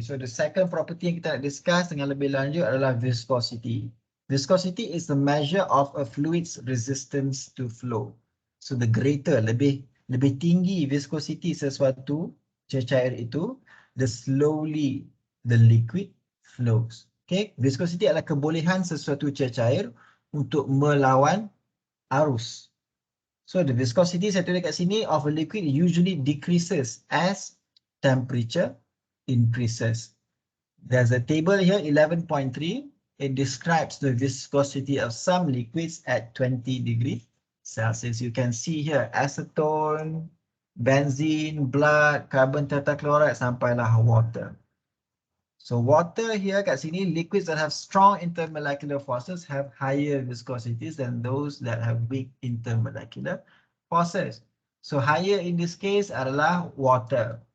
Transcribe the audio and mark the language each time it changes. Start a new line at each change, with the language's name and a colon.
English: So the second property
Malay: yang kita nak discuss dengan lebih lanjut adalah viscosity.
English: Viscosity is the measure of a fluid's resistance to flow. So the greater,
Malay: lebih tinggi viscosity sesuatu cecair itu,
English: the slowly the liquid flows.
Malay: Okay, viscosity adalah kebolehan sesuatu cecair untuk melawan arus.
English: So the viscosity
Malay: saya tulis kat sini
English: of a liquid usually decreases as temperature increases. There's a table here, 11.3. It describes the viscosity of some liquids at 20 degrees Celsius. You can see here acetone, benzene, blood, carbon tetrachloride sampailah water. So water here
Malay: kat sini,
English: liquids that have strong intermolecular forces have higher viscosities than those that have weak intermolecular forces. So higher in this case adalah water.